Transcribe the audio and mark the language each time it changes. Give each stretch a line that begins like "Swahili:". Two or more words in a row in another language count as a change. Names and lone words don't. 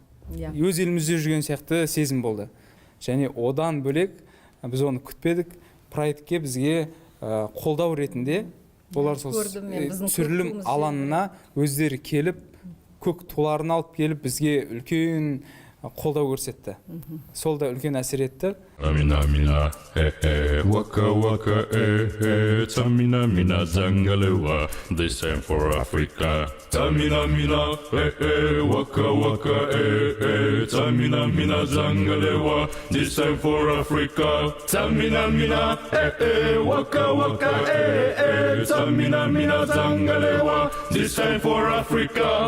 Kazakh: Өз елімізде жүрген сияқты сезім болды. Және одан бөлек біз оны күтпедік, проектке бізге қолдау ретінде олар сол түсірілім алаңына өздері келіп, көк туларын алып келіп, бізге үлкен қолдау көрсетті. Сол да үлкен әсер етті. Амина мина waka waka tamina mina zangalewa
English: this time for Africa tamina mina waka waka tamina mina zangalewa this time for Africa tamina mina waka waka tamina mina zangalewa this time for Africa